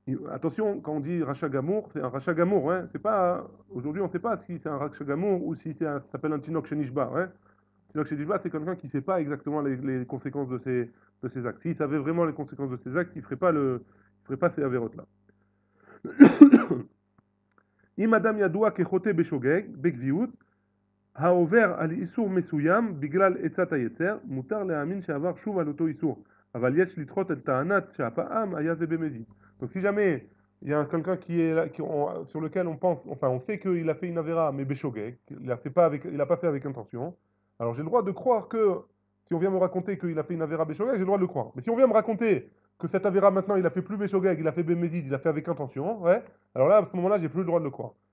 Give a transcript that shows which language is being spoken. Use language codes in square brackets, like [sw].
[fr] Attention, quand on dit rachat gamour, c'est un rachat gamour, hein. C'est pas, aujourd'hui on ne sait pas si c'est un rachat gamour ou si ça s'appelle un tinok shenishba, hein. Tinok shenishba, c'est quelqu'un qui ne sait pas exactement les conséquences de ses actes. S'il savait vraiment les conséquences de ses actes, il ne ferait pas ces avérotes là. [he] אם אדם ידוע כחוטא בשוגג, בקביעות, העובר על איסור מסוים בגלל עצת היצר, מותר להאמין שעבר שוב על אותו איסור, אבל יש לדחות את טענת שהפעם היה זה במזיד. [fr] Donc si jamais il y a quelqu'un sur lequel on pense, enfin on sait qu'il a fait une avéra, mais béchogeg, il n'a pas fait avec intention, alors j'ai le droit de croire que, si on vient me raconter qu'il a fait une avéra béchogeg, j'ai le droit de le croire. Mais si on vient me raconter que cette avéra maintenant il a fait plus béchogeg, il a fait bémédid, il a fait avec intention, ouais, alors là à ce moment-là j'ai plus le droit de le croire.